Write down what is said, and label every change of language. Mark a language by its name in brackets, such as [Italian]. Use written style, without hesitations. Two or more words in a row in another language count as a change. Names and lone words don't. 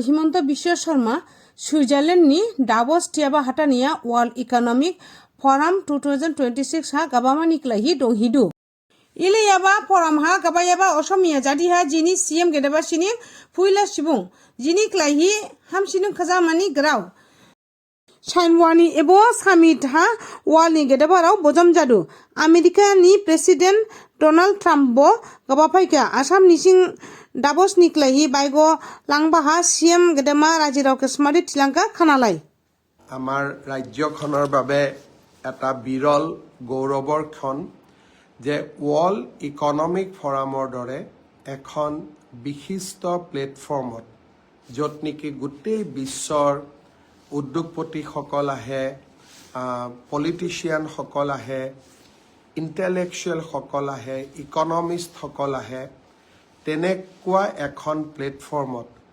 [Bodo] হিমন্ত বিশ্ব শর্মা সুইজারল্যান্ড नि डावोस टियाबा हाटानिया वर्ल्ड इकोनॉमिक फोरम 2026 हा गाबामा निकलाहि दंहिदु इलेयाबा फोरम हा गाबायाबा असमिया जादिहा जिनि सीएम गेदेबा सिनि फुइला सिबुं जिनि क्लाइहि हामसिनु खजामानि ग्राव साइनवानी एबो सामिट हा वालनि गेदेबाराव बजम जादु आमेरिका नि प्रेसिडेंट डोनाल्ड ट्राम्प बो गाबाफाइका आसाम निसिं डाबोस निकलाइहि बाइगो लांबाहा सीएम गेदेमा राजिराव केसमारी थिलांका खानालाय [Assamese] आमार राज्यखনৰ বাবে এটা বিৰল গৌৰৱৰ ক্ষণ যে ওয়ার্ল্ড ইকনমিক ফৰামৰ দৰে এখন বিশিষ্ট প্লেটফৰ্মত য'ত নেকি গোটেই বিশ্বৰ উদ্যোগপতিসকল আহে পলিটিচিয়ানসকল আহে ইণ্টেলেকচুৱেলসকল আহে ইকনমিষ্টসকল আহে তেনেকুৱা এখন প্লেটফৰ্মত